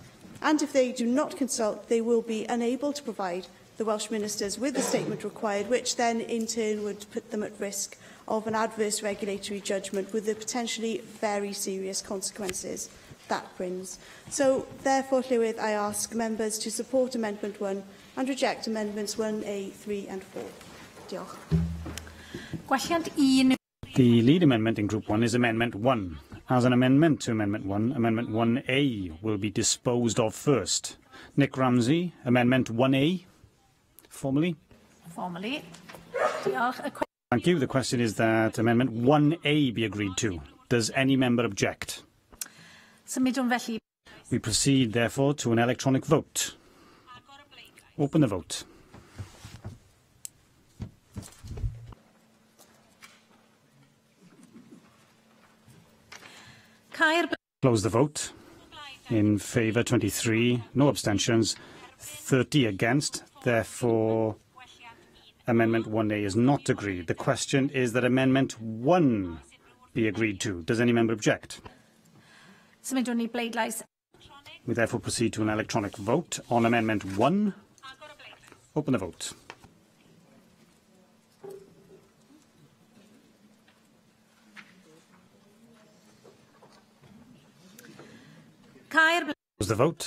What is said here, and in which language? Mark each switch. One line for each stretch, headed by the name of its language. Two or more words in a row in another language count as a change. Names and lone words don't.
English: And if they do not consult, they will be unable to provide the Welsh Ministers with the statement required, which then in turn would put them at risk of an adverse regulatory judgment with the potentially very serious consequences that brings. So, therefore, Llywydd, I ask members to support Amendment 1 and reject Amendments 1A, 3 and 4.
Welsh: Diolch. Gwelliant 1.
English: The lead amendment in Group 1 is Amendment 1. As an amendment to Amendment 1, Amendment 1A will be disposed of first. Nick Ramsey, Amendment 1A. Formally? Formally. Diolch. Thank you. The question is that Amendment 1A be agreed to. Does any member object?
Welsh: Symudwn felly.
English: We proceed, therefore, to an electronic vote. Open the vote. Close the vote. In favour 23, no abstentions, 30 against. Therefore, Amendment 1A is not agreed. The question is that Amendment 1 be agreed to. Does any member object?
Welsh: Symudwn ni bleidlais.
English: We therefore proceed to an electronic vote on Amendment 1. Open the vote. Close the vote.